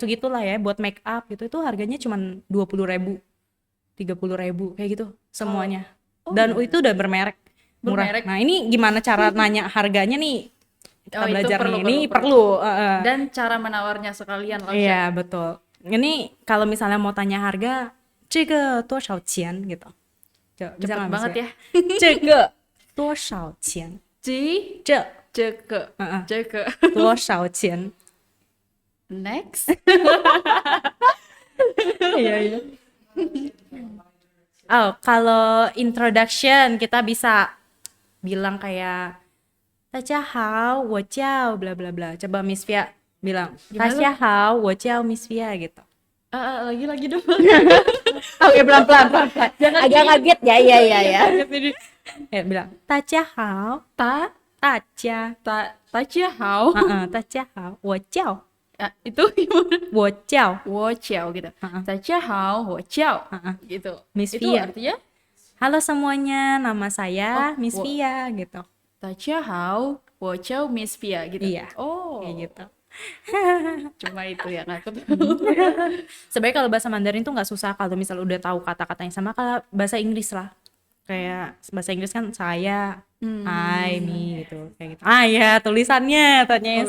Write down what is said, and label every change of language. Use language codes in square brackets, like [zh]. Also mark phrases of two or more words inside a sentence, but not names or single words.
[id] itu gitulah ya, buat make up gitu. Itu harganya cuman 20.000, 30.000 kayak gitu semuanya. Dan itu udah bermerek, murah. Bermerek. Nah, ini gimana cara nanya harganya nih? Kita itu belajar perlu, nih. Ini perlu. perlu. Dan cara menawarnya sekalian Lausya. Iya, betul. Ini kalau misalnya mau tanya harga, [zh] 这个多少钱 gitu. Bisa [id] Cepet nggak, Miss banget Via? ya. [zh] 这个多少钱? [id] Ci, [zh] 这 ceke, ceke. 多少钱? [id] Next. Iya, iya. Oh, kalau introduction kita bisa bilang kayak [zh] 大家好，我叫 [id] bla bla bla. Coba Miss Via bilang [zh] 大家好，我叫 [id] Miss Via gitu. Lagi dong. Oke, pelan-pelan. Jangan Agak kaget ya, iya. Kaget ini. Ya, bilang [zh] 大家好， Ta, 大家，大家好. 大家好，我叫 [id] Itu gimana? [zh] 我叫我叫 gitu. 大家好，我叫. [id] Gitu. Miss Itu Via. artinya Halo semuanya, nama saya Miss Via gitu. [zh] 大家好，我叫 Miss Via gitu. [id] Iya. Oh. Kayak gitu. Cuma itu ya ngakut. Sebenarnya kalau bahasa Mandarin tuh nggak susah kalau misal udah tahu kata-katanya, sama kalau bahasa Inggris lah. Kayak bahasa Inggris kan saya, I, me gitu, kayak gitu. Ya tulisannya tanya yang